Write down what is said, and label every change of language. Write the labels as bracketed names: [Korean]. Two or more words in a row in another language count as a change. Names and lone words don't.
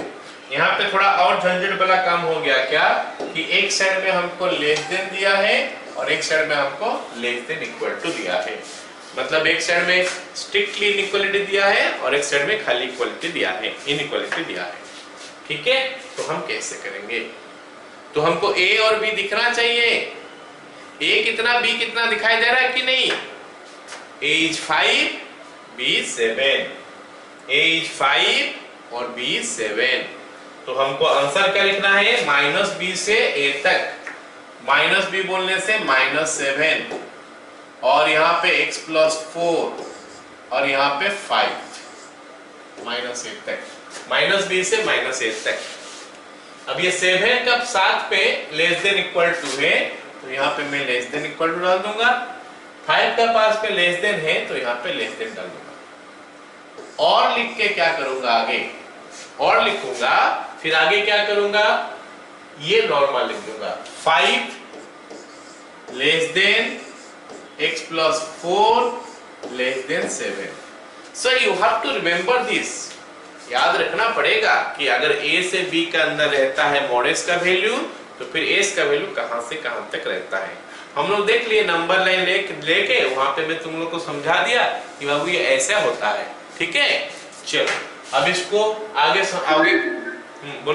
[Hindi] यहाँ पे थोड़ा और झंझट वाला काम हो गया क्या, कि एक साइड में हमको [English] less than [Hindi] दिया है और एक साइड में हमको [English] less than equal to [Hindi] दिया है। मतलब एक साइड में [English] strictly inequality [Hindi] दिया है और एक साइड में खाली इक्वालिटी दिया है, इनइक्वालिटी दिया है। ठीक है, तो हम कैसे करेंगे, तो हमको a और b दिखना चाहिए। a कितना b कितना दिखाई दे रहा है कि नहीं, [English] a is 5 b is 7, a is 5 और b is 7। [Hindi] तो हमको आंसर क्या लिखना है, -b से a तक, -b बोलने से -7 और यहाँ पे x प्लस 4 और यहाँ पे 5 -8 तक, -b से -8 तक। अब ये 7 का 7 पे [English] less than equal to [Hindi] है, तो यहाँ पे मैं [English] less than equal to [Hindi] डाल दूंगा। 5 का पास पे [English] less than [Hindi] है, तो यहाँ पे [English] less than [Hindi] डाल दूंगा। और लिख के क्या करूंगा, आगे और लिखूंगा, फिर आगे क्या करूंगा, ये नॉर्मल लिख दूंगा, 5 [English] less than x plus 4 less than [Hindi] 7। [English] So you have to remember this, [Hindi] याद रखना पड़ेगा कि अगर a से b का अंदर रहता है मॉड x का वैल्यू, तो फिर s का वैल्यू कहां से कहां तक रहता है। हम लोग देख लिए नंबर लाइन लेके वहां पे मैं तुम लोग को समझा दिया कि बाबू ये ऐसा होता है। ठीक है, चलो अब इसको आगे बोलो,